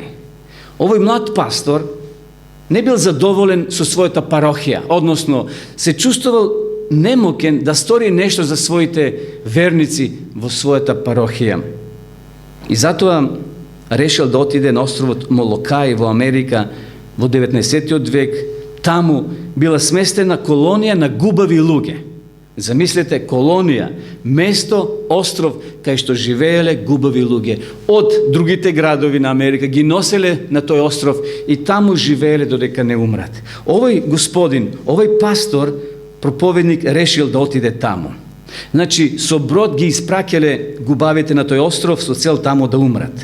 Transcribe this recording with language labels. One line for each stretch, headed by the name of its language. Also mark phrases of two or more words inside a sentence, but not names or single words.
Macedonian: Овој млад пастор не бил задоволен со својата парохија, односно се чувствувал немокен да стори нешто за своите верници во својата парохија. И затоа решил да отиде на островот Молокај во Америка во 19. век. Таму била сместена колонија на губави луѓе. Замислите, колонија, место, остров, kај што живееле губави луѓе од другите градови на Америка, ги носеле на тој остров и таму живееле додека не умрат. Овој господин, овој пастор, проповедник, решил да отиде таму. Значи, со брод ги испраќале губавите на тој остров со цел таму да умрат.